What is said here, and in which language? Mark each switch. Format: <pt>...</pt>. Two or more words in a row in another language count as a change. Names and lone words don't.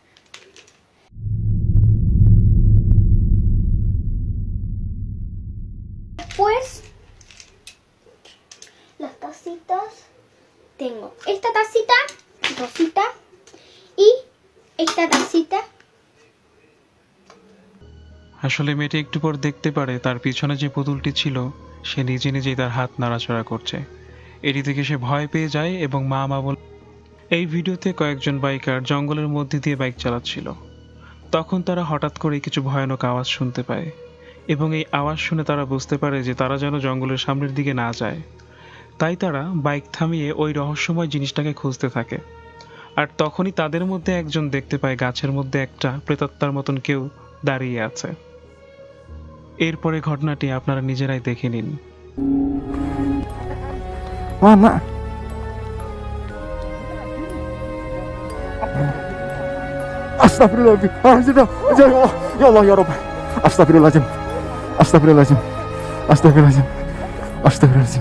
<es>Después, las tacitas. Tengo esta tacita rosita y esta tacita.</es> <bn>আসলে মেয়েটি একটু পর দেখতে পারে তার পিছনে যে পুতুলটি ছিল সে নিজে নিজেই তার হাত নাড়াচাড়া করছে। এটি থেকে সে ভয় পেয়ে যায় এবং মা বল। এই ভিডিওতে কয়েকজন বাইকার জঙ্গলের মধ্যে দিয়ে বাইক চালাচ্ছিল। তখন তারা হঠাৎ করে কিছু ভয়ানক আওয়াজ শুনতে পায় এবং এই আওয়াজ শুনে তারা বুঝতে পারে যে তারা যেন জঙ্গলের সামনের দিকে না যায়। তাই তারা বাইক থামিয়ে ওই রহস্যময় জিনিসটাকে খুঁজতে থাকে। আর তখনই তাদের মধ্যে একজন দেখতে পায় গাছের মধ্যে একটা প্রেতাত্মার মতন কেউ দাঁড়িয়ে আছে। এরপরে ঘটনাটি আপনারা নিজেরাই দেখে নিন।</bn> <id>Mana?</id> <ar>Astagfirullahaladzim. يا الله يا رب. أستغفر الله العظيم. أستغفر الله العظيم. أستغفر الله العظيم. Astagfirullahaladzim.</ar>